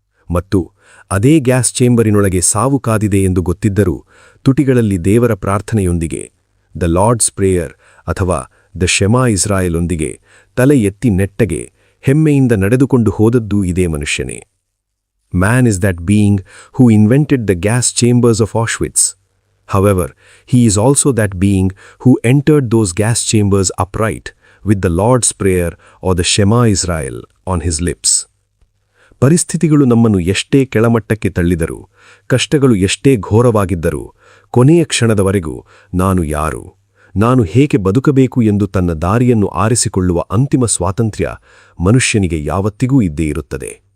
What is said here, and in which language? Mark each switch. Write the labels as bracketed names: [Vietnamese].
[Kannada] ಮತ್ತು ಅದೇ ಗ್ಯಾಸ್ ಚೇಂಬರಿನೊಳಗೆ ಸಾವು ಕಾದಿದೆ ಎಂದು ಗೊತ್ತಿದ್ದರೂ ತುಟಿಗಳಲ್ಲಿ ದೇವರ ಪ್ರಾರ್ಥನೆಯೊಂದಿಗೆ, ದ ಲಾರ್ಡ್ಸ್ ಪ್ರೇಯರ್ ಅಥವಾ ದ ಶೆಮಾ ಇಸ್ರಾಯೇಲ್ ಒಂದಿಗೆ ತಲೆ ಎತ್ತಿ ನೆಟ್ಟಗೆ ಹೆಮ್ಮೆಯಿಂದ ನಡೆದುಕೊಂಡು ಹೋದದ್ದೂ ಇದೇ ಮನುಷ್ಯನೇ. [English] Man is that being who invented the gas chambers of Auschwitz. However, he is also that being who entered those gas chambers upright with the Lord's Prayer or the Shema Israel on his lips. [Kannada] ಪರಿಸ್ಥಿತಿಗಳು ನಮ್ಮನ್ನು ಎಷ್ಟೇ ಕೆಳಮಟ್ಟಕ್ಕೆ ತಳ್ಳಿದರೂ, ಕಷ್ಟಗಳು ಎಷ್ಟೇ ಘೋರವಾಗಿದ್ದರೂ, ಕೊನೆಯ ಕ್ಷಣದವರೆಗೂ ನಾನು ಯಾರು, ನಾನು ಹೇಗೆ ಬದುಕಬೇಕು ಎಂದು ತನ್ನ ದಾರಿಯನ್ನು ಆರಿಸಿಕೊಳ್ಳುವ ಅಂತಿಮ ಸ್ವಾತಂತ್ರ್ಯ ಮನುಷ್ಯನಿಗೆ ಯಾವತ್ತಿಗೂ ಇದ್ದೇ ಇರುತ್ತದೆ.